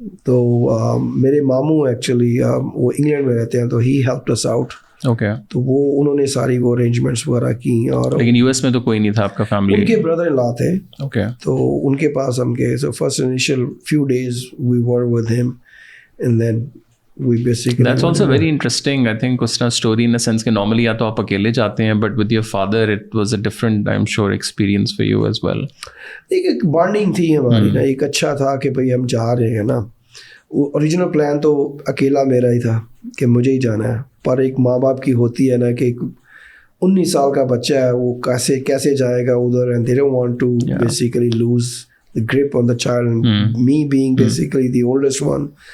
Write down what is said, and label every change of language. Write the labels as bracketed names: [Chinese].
[Urdu] تو میرے ماموں ایکچولی وہ انگلینڈ میں رہتے ہیں, تو [English] He helped us out. Okay. [Urdu] تو وہ انہوں نے ساری وہ ارینجمنٹس وغیرہ کی. اور لیکن یو ایس میں تو کوئی نہیں تھا آپ کا فیملی؟ ان کے بردر ان لا تھے. [English] Okay. [Urdu] تو ان کے پاس ہم گئے. [English] So first initial few days we were with him, and then we basically that's also very interesting. I think [Urdu] اس طرح [English] story in the sense [Urdu] کہ normally یا تو آپ اکیلے جاتے ہیں, [English] but with your father it was a different, I'm sure, experience for you as well. [Urdu] ایک bonding تھی ہماری نا, ایک اچھا تھا کہ بھائی ہم جا رہے ہیں نا. اوریجنل پلان تو اکیلا میرا ہی تھا کہ مجھے ہی جانا ہے, پر ایک ماں باپ کی ہوتی ہے نا کہ 19 سال کا بچہ ہے, وہ کیسے جائے گا ادھر, [English] and they don't want to basically lose the grip on the child, me being basically the oldest one.